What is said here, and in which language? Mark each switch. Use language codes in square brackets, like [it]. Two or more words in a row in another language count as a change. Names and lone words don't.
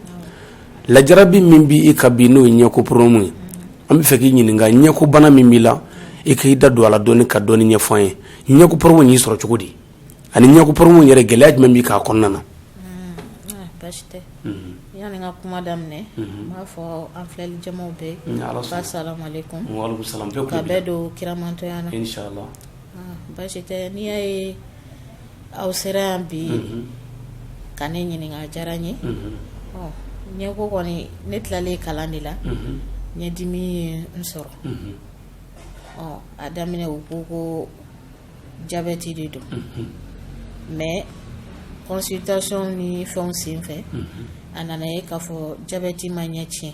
[bm] Lajarabi min bi i ka bi n'o ye ɲɛko problème ye an bɛ fɛ k'i ɲininka ɲɛko bana min b'i la i k'i da don a la dɔɔni ka dɔɔni ɲɛfɔ an ye. Ɲɛko problème y'i sɔrɔ cogo di ani ɲɛko problème yɛrɛ gɛlɛya jumɛn b'i k'a kɔnɔna na? Baasi tɛ. Yani n ka kuma daminɛ n b'a fɔ an filɛli jamaw bɛɛ [ar] السلام عليكم. وعليكم السلام. [bm] Ka bɛɛ don kiramantonya na. Inshallah. Baasi tɛ n'i y'a ye aw sera yan bi ka ne ɲininka a diyara n ye. Ɲɛko kɔni ne tilalen kalan de la ɲɛdimi ye n sɔrɔ. A daminɛ u ko jabɛti de don [fr] mais consultation [bm] ni fɛnw sen fɛ a nana ye k'a fɔ jabɛti ma ɲɛ tiɲɛ.